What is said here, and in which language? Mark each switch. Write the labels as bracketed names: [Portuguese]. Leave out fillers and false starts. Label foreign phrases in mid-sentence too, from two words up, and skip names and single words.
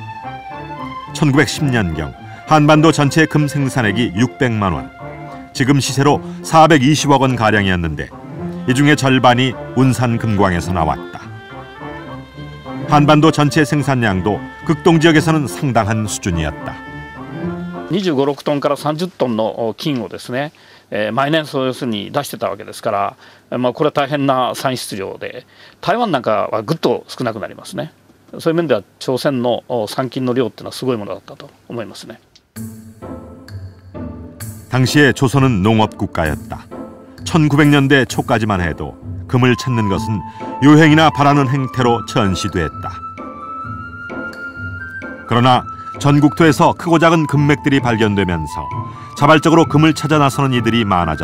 [Korean] 1910년경 한반도 전체 금 생산액이 600만 원, 지금 시세로 420억 원 가량이었는데 이 중에 절반이 운산 금광에서 나왔다. 한반도 전체 생산량도 극동 지역에서는 상당한 수준이었다. [Japanese] 25、6 トンから30トンの金をですね、毎年そう要するに出してたわけですから、これは大変な産出量で、台湾なんかはぐっと少なくなりますね。そういう面では朝鮮の産金の量っていうのはすごいものだったと思いますね。 [Korean] 당시에 조선은 농업 국가였다. 1900년대 초까지만 해도 금을 찾는 것은 요행이나 바라는 행태로 전시됐다. 그러나 전국토에서 크고 작은 금맥들이 발견되면서 자발적으로 금을 찾아 나서는 이들이 많아졌다.